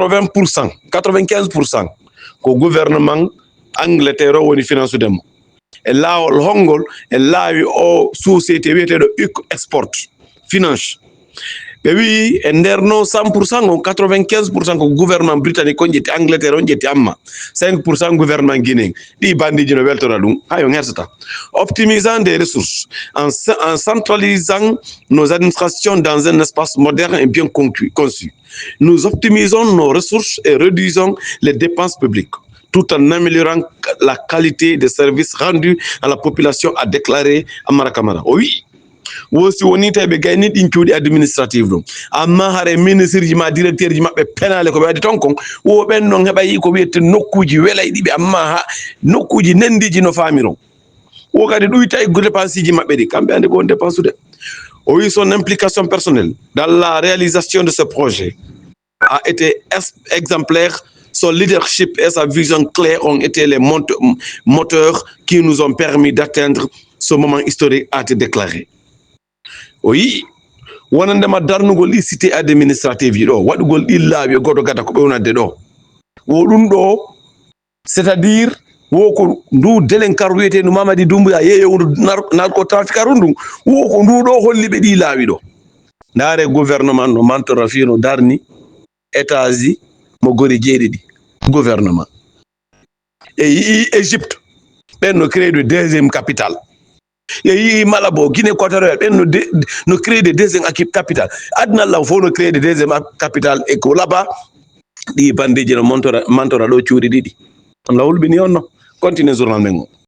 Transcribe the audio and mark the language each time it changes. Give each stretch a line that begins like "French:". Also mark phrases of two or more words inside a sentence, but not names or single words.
Fula: 95% ko gouvernement Angleterre o woni financude mo e laawol hongol e laawi o société wiyeteɗo UEC Export finance ɓe wi e nder no 100% on 95% ko gouvernement britannique on jetti Angleterre on jetti amma 5% gouvernement guinéen ɗi bandiji no weltora ɗum ha yo hersata
French: optimisant des ressources en centralisant nos administrations dans un espace moderne et bien conçu nous optimisons nos ressources et réduisons les dépenses publiques tout en améliorant la qualité des services rendus à la population, a déclaré Amara Kamara. Oui,
Fula: wosi woni tawi ɓe gayni ɗin cuuɗi administrative ɗum amma hare ministre ji ma directeur ji maɓɓe penale ko ɓe waɗi ton kon wo ɓen noon heɓayi ko wiyete nokkuji welayɗiɓe amma ha nokkuji nendiji no faamiron wo kadi ɗoyta e dépense ji maɓɓe ɗi kamɓe ande gon dépense ude o wi
French: son implication personnelle dans la réalisation de ce projet a été exemplaire. Son leadership et sa vision claire ont été les moteurs qui nous ont permis d'atteindre ce moment historique, a été déclaré. Oui,
Fula: wonandema darnugol ɗi cité administrative ji ɗo waɗugol ɗi laaɓi goto gata ko ɓewnade ɗo wo ɗum ɗo
French: c'est à dire
Fula: wo ko ndu délinquant wiyete no Mamadi Doumbouya yeeyowdu narcotrafiquant ndu wo ko ndu ɗo holli ɓe ɗi laaɓi ɗo ndaare gouvernement no mantora fino darni états ji mo gori jeeɗiɗi gouvernement e yii Égypte ɓen no
French: créé de deuxième capitale
Fula: e yii Malabo Guinée équatoriale ɓen no
French: créé de deuxième capitale
Fula: aduna Allah fof no
French: créé de deuxième capitale
Fula: e ko là-bas ɗi bandiji no mantora ɗo cuuɗi ɗiɗi Allah hulɓini on no continue journal men o